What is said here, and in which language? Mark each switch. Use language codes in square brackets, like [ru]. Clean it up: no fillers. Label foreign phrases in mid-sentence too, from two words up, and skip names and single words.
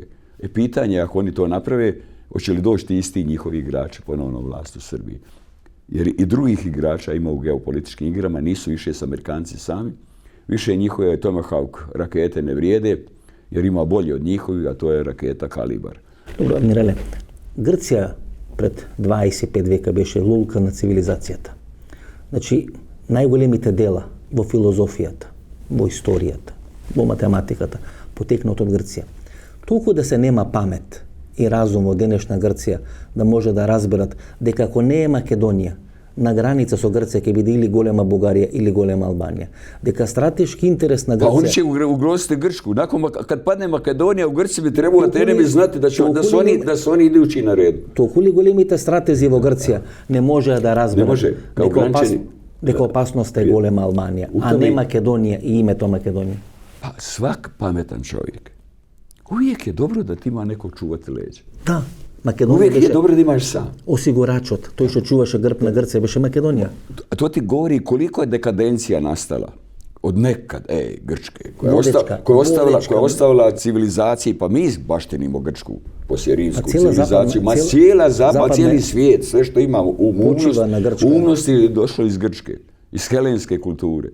[hr] Pitanje je, ako oni to naprave, hoće li doći ti isti njihovi igrači ponovno vlast u Srbiji. Jer i drugih igrača ima u geopolitičkim igrama, nisu više s Amerikanci sami. Više njihove Tomahawk rakete ne vrijede, jer ima bolje od njihovih, a to je raketa Kalibar. [mk] Добро, адмирале, Грција пред 25 века беше лулка на цивилизацијата. Значи, најголемите дела во филозофијата, во историјата, во математиката потекнат од Грција. Толку да се нема памет и разум во денешна Грција да може да разберат дека ако не е Македонија, на граница со Грција ќе биде или голема Бугарија или голема Албанија. Дека стратешки интерес на Грција... [hr] Pa oni će ugroziti Grčku. Kad padne Makedonija, u Grčiji bi trebalo Atene bi znati da su oni idući na redu. [mk] Толку ли големите стратези во Грција не може да разберат дека опасноста е голема Албанија, а не Македонија и името Македонија? [hr] Pa svak pametan čovjek. Uvijek je dobro da ti ima nekog čuvati leđa. Da. Uvijek je dobro da imaš sam. [mk] Осигурачот, тој што чуваше грб на Грција, беше Македонија. [hr] To ti govori koliko je dekadencija nastala od nekad, Grčke, koja je ostavila civilizaciji, pa mi baštenimo Grčku poslije rimsku civilizaciju, cijeli svijet, sve što ima umnosti je došlo iz Grčke, iz helenske kulture.